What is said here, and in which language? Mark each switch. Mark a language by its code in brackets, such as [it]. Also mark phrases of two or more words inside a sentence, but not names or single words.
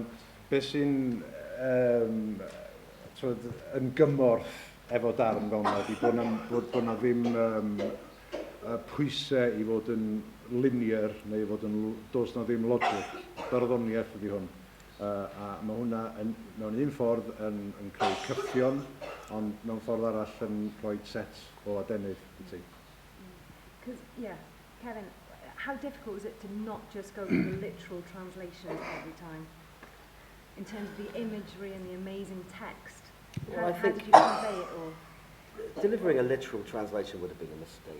[cy] Beth sy'n yn gymorth efo darn fel yna, ydy bod na ddim pwysau i fod yn linear neu fod yn dos na ddim logic. Barddoniaeth ydy hwn. A mae hwnna mewn un ffordd yn creu cyffion, ond mewn ffordd arall yn rhoi set o adenydd i ti. [en] Because, yeah, Kevin, how difficult is it to not just go with the literal translation every time? In terms of the imagery and the amazing text? Well, how did you convey it all? Delivering a literal translation would have been a mistake.